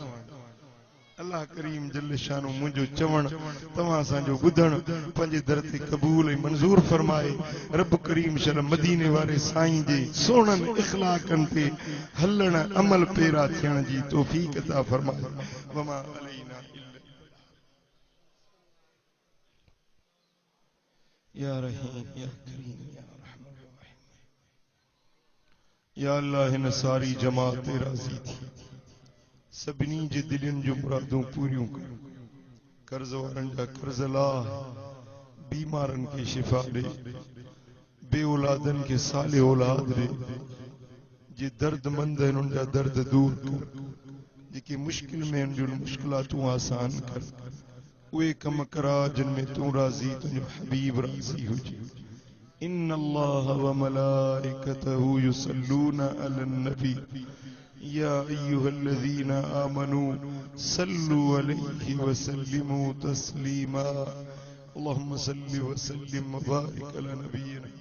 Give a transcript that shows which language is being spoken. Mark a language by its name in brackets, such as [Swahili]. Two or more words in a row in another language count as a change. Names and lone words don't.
[Sindhi] अल्लाह करीम [Arabic] جل شانه [Sindhi] मुंहिंजो चवण तव्हां असांजो ॿुधण पंहिंजे दर ते क़बूल ऐं मंज़ूर फरमाए। रब करीम शल मदीने वारे साईं जे सोहणनि इख़लाक़नि ते हलण अमल पेरा थियण जी तौफ़ीक़ अता फरमाए। [Arabic] وما علينا إلا يا رحيم يا كريم يا رحمن رحيم. [Sindhi] या अल्लाह हिन सारी जमात ते राज़ी थी, सभिनी जे दिलनि जो मुरादूं पूरियूं कर, कर्ज़ वारनि जा कर्ज़ लाह, बीमारनि खे शिफ़ा ॾे, बे औलादनि खे साले औलाद ॾे, जे दर्दमंद आहिनि उन जा दर्द दूर कर, जेके मुश्किल में आहिनि उन मुश्किलातूं आसान कर, उहे कम करा जिन में तूं राज़ी, तुंहिंजो हबीब राज़ी हुजे। [Arabic] إن الله وملائكته يصلون على النبي يا أيها الذين آمنوا صلوا عليه وسلموا تسليما. اللهم صل وسلم وبارك على نبي